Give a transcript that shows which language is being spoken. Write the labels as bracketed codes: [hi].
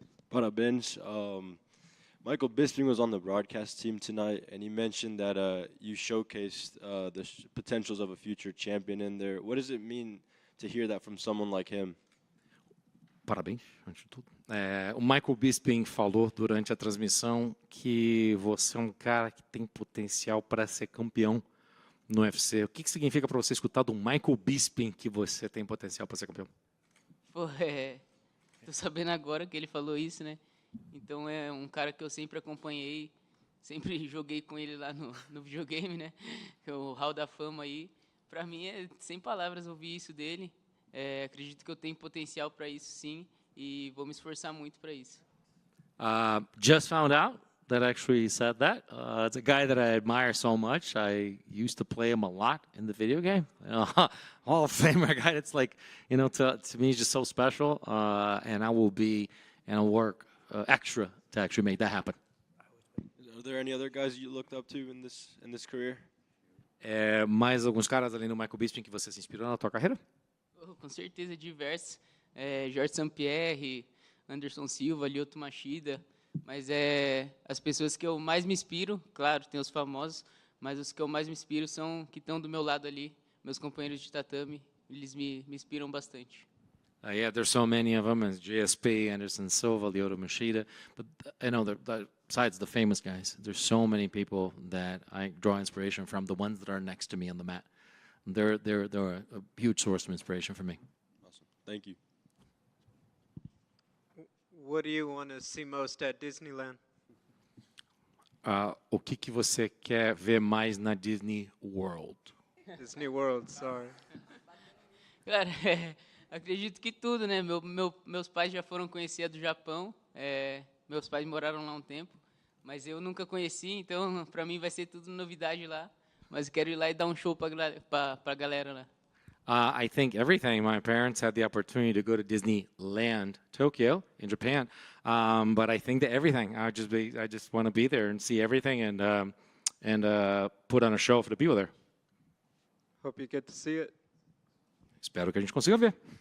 [pt] Parabéns. [en] Michael Bisping was on the broadcast team tonight, and he mentioned that you showcased the potentials of a future champion in there. What does it mean to hear that from someone like him? [pt] Parabéns, antes de tudo. O Michael Bisping falou durante a transmissão que você é um cara que tem potencial para ser campeão no UFC. O que significa para você escutar do Michael Bisping que você tem potencial para ser campeão? Pô, tô sabendo agora que ele falou isso, né? Então é um cara que eu sempre acompanhei, sempre joguei com ele lá no videogame, né? O Hall da Fama aí. Para mim é sem palavras ouvir isso dele. Acredito que eu tenho potencial para isso sim e vou me esforçar muito para isso. [en] Just found out that actually he said that. It's a guy that I admire so much. I used to play him a lot in the video game. Hall of Famer guy. It's like, to me, he's just so special. And I will be and I'll work extra to actually make that happen. Are there any other guys you looked up to in this career? [pt] Mais alguns caras além do Michael Bisping que você se inspirou na tua carreira? Com certeza, diversos. Jorge St-Pierre, Anderson Silva, Lyoto Machida. Mas as pessoas que eu mais me inspiro, claro, tem os famosos, mas os que eu mais me inspiro são que estão do meu lado ali, meus companheiros de tatame, eles me inspiram bastante. [en] Yeah, there's so many of them, as GSP, Anderson Silva, Lyoto Machida. But I know besides the famous guys, there's so many people that I draw inspiration from. The ones that are next to me on the mat, they're a huge source of inspiration for me. Awesome. Thank you. What do you want to see most at Disneyland? [pt] O que você quer ver mais na Disney World? [en] Disney World, sorry. [pt] Cara, acredito que tudo, né? Meus pais já foram conhecer do Japão. Meus pais moraram lá um tempo, mas eu nunca conheci, então para mim vai ser tudo novidade lá. Mas eu quero ir lá e dar show para galera lá. [en] I think everything. My parents had the opportunity to go to Disneyland, Tokyo, in Japan. But I think that everything. I just want to be there and see everything and put on a show for the people there. Hope you get to see it. [pt] Espero que a gente consiga ver.